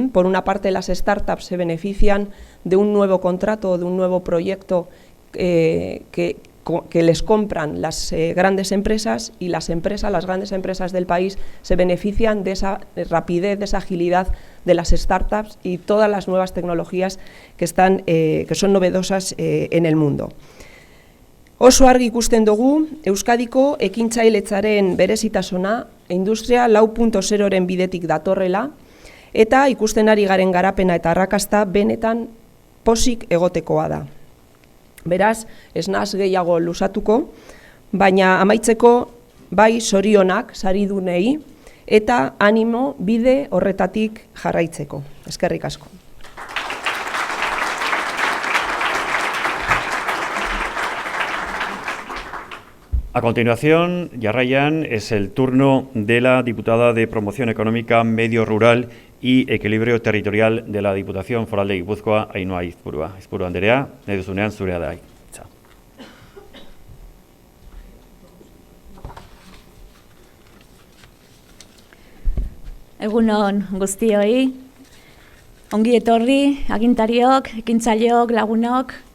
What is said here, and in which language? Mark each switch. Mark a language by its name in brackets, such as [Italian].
[Spanish] Por una parte, las startups se benefician de un nuevo contrato o de un nuevo proyecto que les compran las grandes empresas, y las grandes empresas del país se benefician de esa rapidez, de esa agilidad de las startups y todas las nuevas tecnologías que son novedosas en el mundo. [Basque] Oso argi ikusten dugu, Euskadiko ekintzailetzaren berezitasuna industria 4.0-ren bidetik datorrela, eta ikusten ari garen garapena eta arrakasta benetan pozik egotekoa da. Beraz, ez naz gehiago luzatuko, baina amaitzeko bai zorionak saridunei eta animo bide horretatik jarraitzeko. Eskerrik asko. [Spanish] A continuación, jarraian, es el turno de la diputada de Promoción Económica, Medio Rural y Equilibrio Territorial de la Diputación Foral de Gipuzkoa, Ainhoa Aizpurua. [Basque] Aizpurua Anderea, nahi duzunean zurea da. Egunon guztioi, ongi etorri, agintariok, ekintzaileok, lagunok.